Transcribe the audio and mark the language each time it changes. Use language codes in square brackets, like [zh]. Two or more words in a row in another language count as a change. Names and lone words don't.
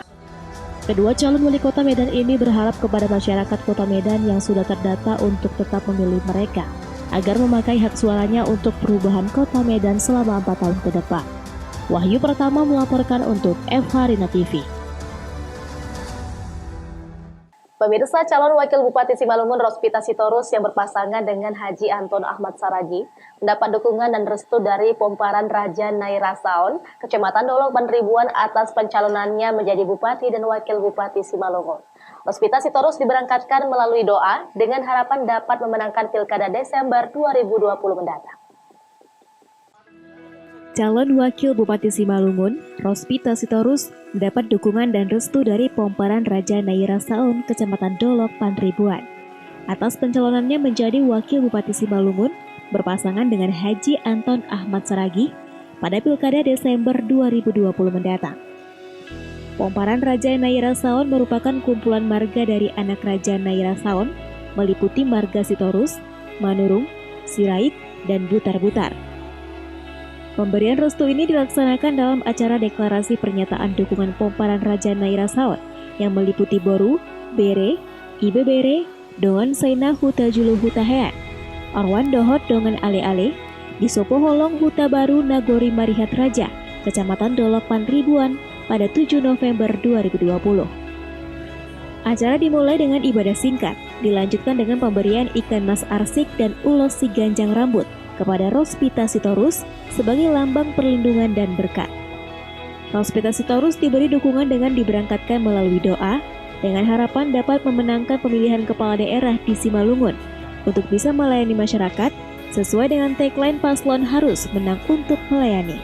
[id] Kedua calon wali kota Medan ini berharap kepada masyarakat Kota Medan yang sudah terdata untuk tetap memilih mereka, agar memakai hak suaranya untuk perubahan Kota Medan selama 4 tahun ke depan. Wahyu Pratama melaporkan untuk FH TV. Pemirsa, calon wakil Bupati Simalungun Rospita Sitorus yang berpasangan dengan Haji Anton Ahmad Saragi mendapat dukungan dan restu dari Pomparan Raja Naira Saon, Kecamatan Dolok Panribuan atas pencalonannya menjadi Bupati dan Wakil Bupati Simalungun. Rospita Sitorus diberangkatkan melalui doa dengan harapan dapat memenangkan Pilkada Desember 2020 mendatang. Calon Wakil Bupati Simalungun, Rospita Sitorus, mendapat dukungan dan restu dari Pomparan Raja Naira Saon, Kecamatan Dolok Panribuan. Atas pencalonannya menjadi Wakil Bupati Simalungun, berpasangan dengan Haji Anton Ahmad Saragi pada Pilkada Desember 2020 mendatang. Pomparan Raja Naira Saon merupakan kumpulan marga dari anak Raja Naira Saon, meliputi marga Sitorus, Manurung, Sirait, dan Butar-Butar. Pemberian restu ini dilaksanakan dalam acara deklarasi pernyataan dukungan Pomparan Raja Naira Saon yang meliputi Boru, Bere, Ibe Bere, Dongan Saina Huta Julu Huta Hean, Arwan Dohot Dongan Ale-Ale, di Sopo Holong Huta Baru Nagori Marihat Raja, Kecamatan Dolok Panribuan pada 7 November 2020. Acara dimulai dengan ibadah singkat, dilanjutkan dengan pemberian ikan mas arsik dan ulos si ganjang rambut kepada Rospita Sitorus sebagai lambang perlindungan dan berkat. Rospita Sitorus diberi dukungan dengan diberangkatkan melalui doa dengan harapan dapat memenangkan pemilihan kepala daerah di Simalungun untuk bisa melayani masyarakat sesuai dengan tagline paslon harus menang untuk melayani.